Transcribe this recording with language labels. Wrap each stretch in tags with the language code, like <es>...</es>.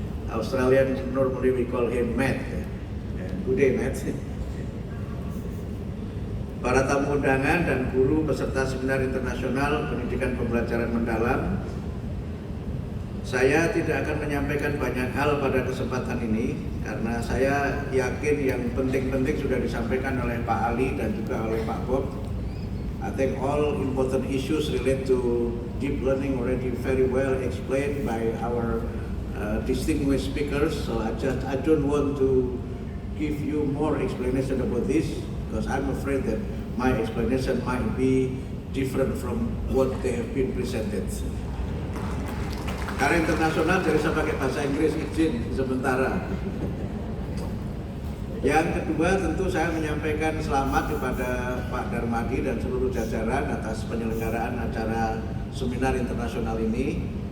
<en>Australian normally we call him Matt. Good day, Matt.</en> <id>Para tamu undangan dan guru peserta seminar internasional pendidikan pembelajaran mendalam, saya tidak akan menyampaikan banyak hal pada kesempatan ini karena saya yakin yang penting-penting sudah disampaikan oleh Pak Ali dan juga oleh Pak Bob.</id> <en>I think all important issues relate to deep learning already very well explained by our distinguished speakers, so I don't want to give you more explanation about this because I'm afraid that my explanation might be different from what they have been presented.</en> <id>Karena internasional jadi saya pakai bahasa Inggris izin sementara. Yang kedua tentu saya menyampaikan selamat kepada Pak Darmadi dan seluruh jajaran atas penyelenggaraan acara seminar internasional ini.</id>